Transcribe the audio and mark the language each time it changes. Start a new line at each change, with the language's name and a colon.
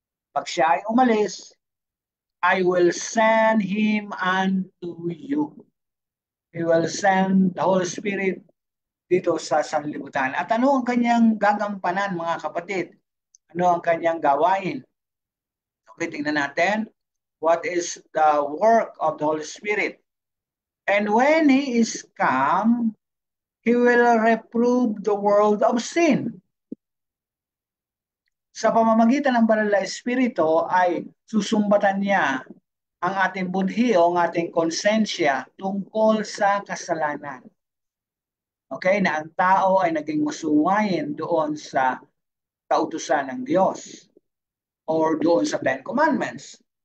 Filipino: Pag siya ay umalis,
English: I will send him unto you. He will send the Holy Spirit
Filipino: dito sa sanlibutan. At ano ang kanyang gagampanan, mga kapatid? Ano ang kanyang gawain? Okay, tingnan natin.
English: What is the work of the Holy Spirit? And when he is come, he will reprove the world of sin.
Filipino: Sa pamamagitan ng banal na Espiritu ay susumbatan niya ang ating budhi o ang ating konsensya tungkol sa kasalanan. Okay, na ang tao ay naging masuwayin doon sa kautusan ng Diyos or doon sa Ten Commandments.